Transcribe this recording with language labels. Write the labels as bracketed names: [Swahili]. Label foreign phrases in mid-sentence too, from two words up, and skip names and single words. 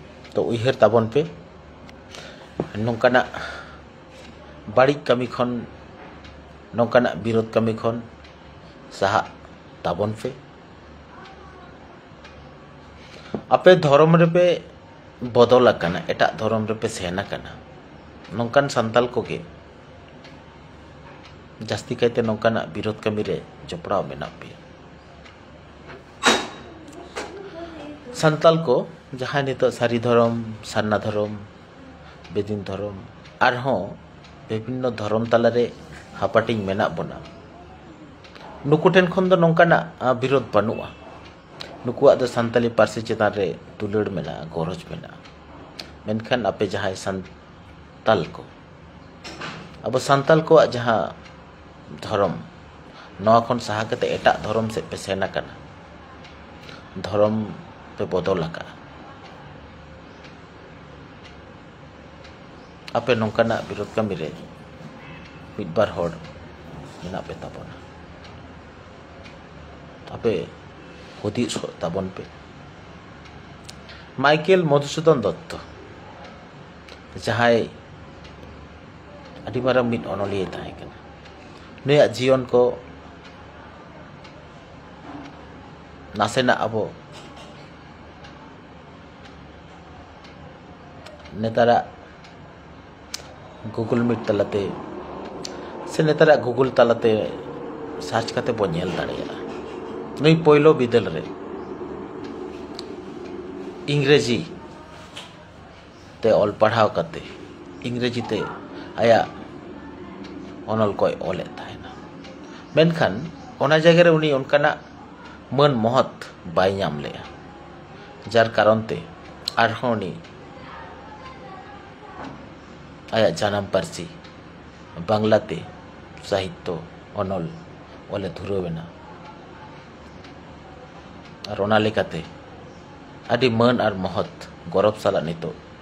[Santali] तो उयहर ताबन पे नोंकाना बाड़ी कमी खन नोंकाना विरोध कमी खन साहा ताबन पे आपे धर्म रे पे बदल आकाना एटा धर्म रे पे सेन आकाना नोंकान संताल कोगे जास्ती कायते नोंकाना विरोध कमी रे जपड़ाव मेना पे संताल को जहां नितो सारी धर्म सान्ना धर्म बेदिन धर्म आरहों विभिन्न धर्म तालारे हापाटिंग मेना बना नुकुटेन खन दो नोंकाना विरोध बनुआ नुकुआ दो संताली पार्सी चेतान रे दुलड़ मेना गरज मेना मेनखान आपे जहां संताल को अब संताल को जहां धर्म नवा खन साहा कते एटा धर्म से पे सेना कना धर्म पे बदल आका आपे नोंकाना विरोध कमी रे मिदबार हर मेना पे ताबना आपे हुदिस ताबन पे माइकेल मधुसूदन दत्त जहां अडी मारा मिद अनलिये ताहे कना नुया जीवन को नासेना अबो नेतारा गूगल मीट तलाते से नेतारा गूगल तलाते सर्च करते बो नेल दाड़ेया नुई पोइलो बिदल रे इंग्रेजी ते ऑल पढ़ाव करते इंग्रेजी ते आया अनल कोई ओले ताहेना मेनखान ओना जगह रे उनी उनकाना मन महत बाय नाम लेया जार कारण ते आरहोनी आया जानम पार्सी बांग्लाते साहित्य अनल ओले धुरवेना और ओना लेकाते आदि मन और महत गौरव साला नितो